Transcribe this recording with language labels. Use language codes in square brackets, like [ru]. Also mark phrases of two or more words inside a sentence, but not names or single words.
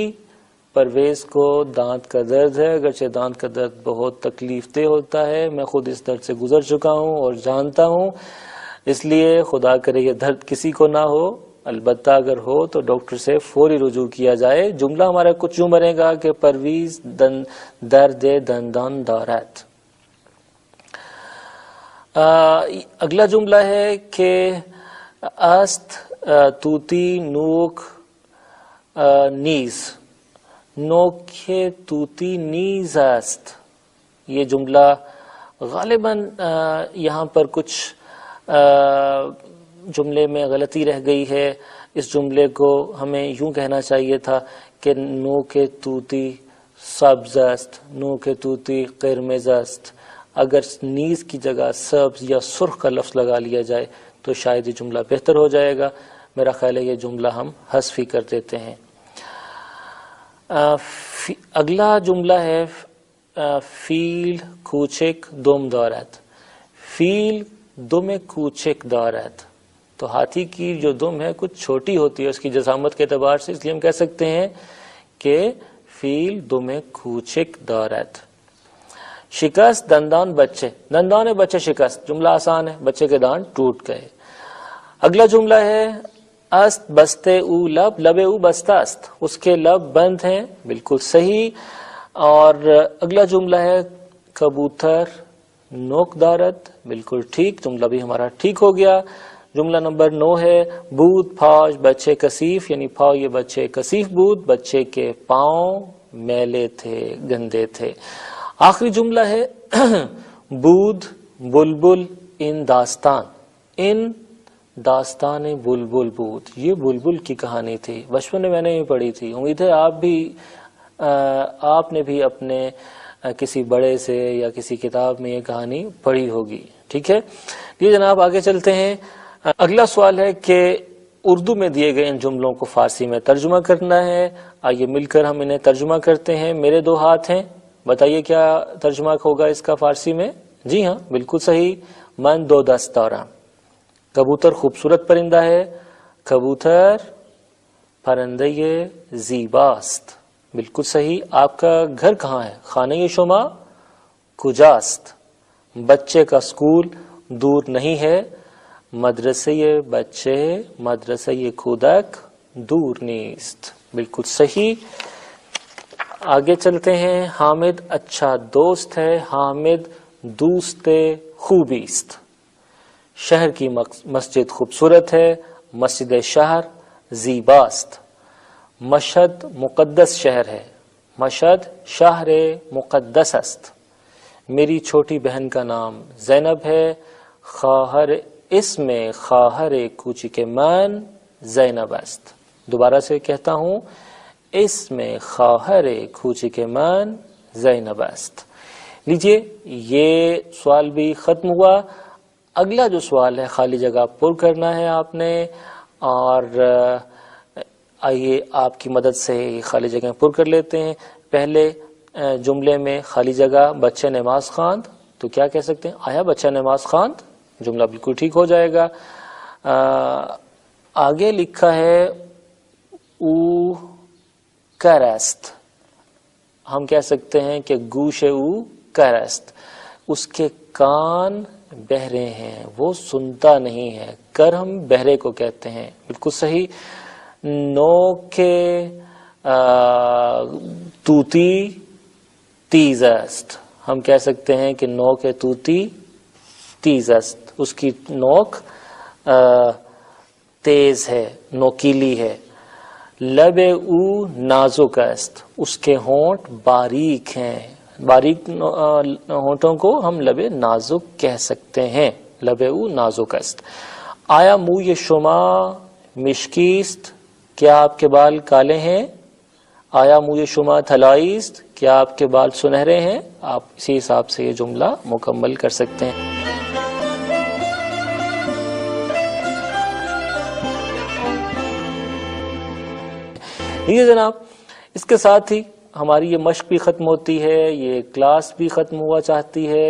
[ur] پرویز کو دانت کا درد ہے، اگرچہ دانت کا درد بہت تکلیف دہ ہوتا ہے، میں خود اس درد سے گزر چکا ہوں اور جانتا ہوں، اس لیے خدا کرے یہ درد کسی کو نہ ہو، البتہ اگر ہو تو ڈاکٹر سے فوری رجوع کیا جائے۔ جملہ ہمارا کچھ یوں بنے گا کہ [fa] پرویز درد دندان دارد۔ [ur] اگلا جملہ ہے کہ [fa] است توتی نوک نیز، نوک توتی نیز است، [ur] یہ جملہ غالباً یہاں پر کچھ جملے میں غلطی رہ گئی ہے. اس جملے کو ہمیں یوں کہنا چاہیے تھا کہ [fa] نو کے توتی سبز است، نو کے توتی قرمز است. [ur] اگر نیز کی جگہ سبز یا سرخ کا لفظ لگا لیا جائے تو شاید یہ جملہ بہتر ہو جائے گا. میرا خیال ہے یہ جملہ ہم حذف ہی کر دیتے ہیں. اگلا جملہ ہے [fa] فیل کوچک دم دارد. فیل دم کوچک دارد. [ur] تو ہاتھی کی جو دم ہے کچھ چھوٹی ہوتی ہے اس کی جسامت کے اعتبار سے، اس لیے ہم کہہ سکتے ہیں کہ [fa] فیل دم کوچک دارد. شکست دندان بچے، دندان بچے شکست. [ur] جملہ آسان ہے، بچے کے دانت ٹوٹ گئے. اگلا جملہ ہے [fa] است بستے او لب، لب او بستہ است. [ur] اس کے لب بند ہیں، بالکل صحیح. اور اگلا جملہ ہے [fa] کبوتر نوک دارد، [ur] بالکل ٹھیک، جملہ بھی ہمارا ٹھیک ہو گیا. جملہ نمبر 9 ہے [fa] بود پاش بچے کثیف، [ur] یعنی [fa] پاؤ یہ بچے کثیف بود، [ur] بچے کے پاؤں میلے تھے، گندے تھے. آخری جملہ ہے [fa] بود بلبل ان داستان، ان داستان بلبل بود. [ur] یہ بلبل کی کہانی تھی، بچپن میں نے بھی پڑھی تھی. امید ہے آپ نے بھی اپنے کسی بڑے سے یا کسی کتاب میں یہ کہانی پڑھی ہوگی. ٹھیک ہے یہ جناب آگے چلتے ہیں. اگلا سوال ہے کہ اردو میں دیے گئے ان جملوں کو فارسی میں ترجمہ کرنا ہے. آئیے مل کر ہم انہیں ترجمہ کرتے ہیں. میرے 2 ہاتھ ہیں، بتائیے کیا ترجمہ ہوگا اس کا فارسی میں. جی ہاں بالکل صحیح، [fa] من 2 دست دارم. [ur] کبوتر خوبصورت پرندہ ہے، [fa] کبوتر پرندے زیباست. [ur] بالکل صحیح. آپ کا گھر کہاں ہے؟ [fa] خانه شما کجاست؟ [ur] بچے کا اسکول دور نہیں ہے، [fa] مدرسه بچے مدرسه کودک دور نیست. [ur] بالکل صحیح. آگے چلتے ہیں. حامد اچھا دوست ہے، [fa] حامد دوست خوبی است. [ur] شہر کی مسجد خوبصورت ہے، [fa] مسجد شہر زیباست. [ur] مشہد مقدس شہر ہے، [fa] مشہد شہر مقدس است. [ur] میری چھوٹی بہن کا نام زینب ہے، خواہر اس میں [fa] خواہر کوچک من زینب است. [ur] دوبارہ سے کہتا ہوں، اس میں [fa] خواہر کوچک من زینب است. [ur] لیجئے یہ سوال بھی ختم ہوا. اگلا جو سوال ہے خالی جگہ پر کرنا ہے آپ نے، اور آئیے آپ کی مدد سے خالی جگہ پر کر لیتے ہیں. پہلے جملے میں خالی جگہ [fa] بچے نماز خواند، [ur] تو کیا کہہ سکتے ہیں؟ [fa] آیا بچہ نماز خواند. [ur] جملہ بالکل ٹھیک ہو جائے گا. آگے لکھا ہے [fa] او کرست. [ur] ہم کہہ سکتے ہیں کہ [fa] گوش او کرست. [ur] اس کے کان بہرے ہیں، وہ سنتا نہیں ہے. کر ہم بہرے کو کہتے ہیں. بالکل صحیح. [fa] نو کے توتی تیز است. [ur] ہم کہہ سکتے ہیں کہ [fa] نو کے توتی تیز است. [ur] اس کی نوک تیز ہے، نوکیلی ہے. [fa] لب او نازک است. [ur] اس کے ہونٹ باریک ہیں. باریک ہونٹوں کو ہم [fa] لب نازک [ur] کہہ سکتے ہیں. [fa] لب او نازک است. آیا موی شما مشکیست. [ur] کیا آپ کے بال کالے ہیں؟ [fa] آیا موی شما طلائی است. [ur] کیا آپ کے بال سنہرے ہیں؟ آپ اسی حساب سے یہ جملہ مکمل کر سکتے ہیں. یہ جناب اس کے ساتھ ہی ہماری یہ مشق بھی ختم ہوتی ہے، یہ کلاس بھی ختم ہوا چاہتی ہے.